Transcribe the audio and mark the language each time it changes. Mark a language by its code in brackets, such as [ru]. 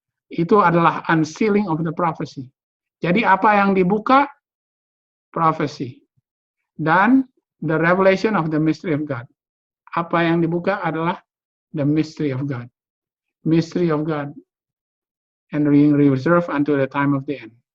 [id] Itu adalah [en] unsealing of the prophecy. [id] Jadi apa yang dibuka? Prophecy. [en] Dan the revelation of the mystery of God. [id] Apa yang dibuka adalah [en] the mystery of God. Mystery of God. And being reserved until the time of the end.